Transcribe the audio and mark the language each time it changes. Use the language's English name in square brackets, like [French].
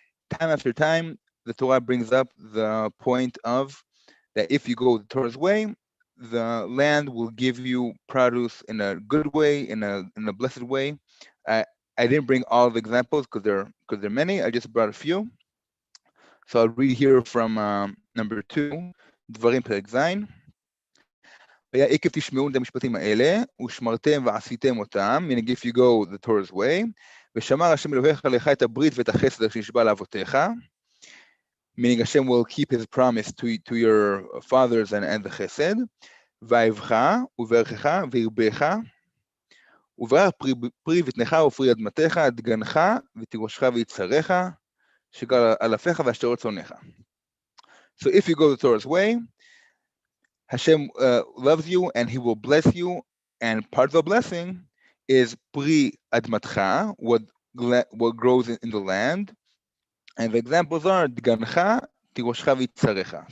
[English] Time after time, the Torah brings up the point of that if you go the Torah's way, the land will give you produce in a good way, in a blessed way. I didn't bring all the examples because there are many. I just brought a few. So I'll read here from number 2, דברים פרק ז'. [Hebrew] והיה עקב תשמעו את המשפטים האלה, ושמרתם ועשיתם אותם, [English] meaning if you go the Torah's way, [Hebrew] ושמר השם אלוהיך לך את הברית ואת החסד שנשבע לאבותיך, [English] meaning Hashem will keep his promise to your fathers and the chesed, [Hebrew] ואהבך וברכך וירבך, וברך פרי בטנך ופרי אדמתך, דגנך ותירושך ויצהריך, שגר על אפיך והשתרות צונך. [English] So if you go the Torah's way, Hashem loves you and he will bless you, and part of the blessing is pri admatcha, what grows in the land, and the examples are dgancha, tiroshcha v'tzarecha.